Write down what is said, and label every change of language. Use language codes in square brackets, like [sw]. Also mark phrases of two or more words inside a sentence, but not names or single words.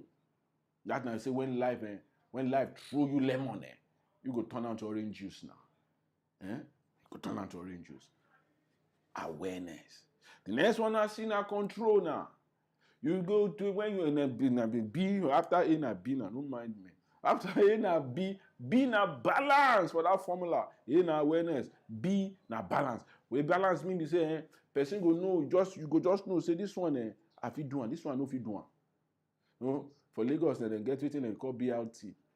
[pcm] That now I say when life throw you lemon, you go turn out to orange juice now. You go turn out to orange juice. Awareness. The next one I see now control now. You go to when you're in a B, after A na B now, don't mind me. After A na B na balance for that formula. A na awareness, B na balance. Where balance mean to say, person go know, you go just know, say this one I fit do one, this one no fit do one. No, for Lagos, they get within they call BRT.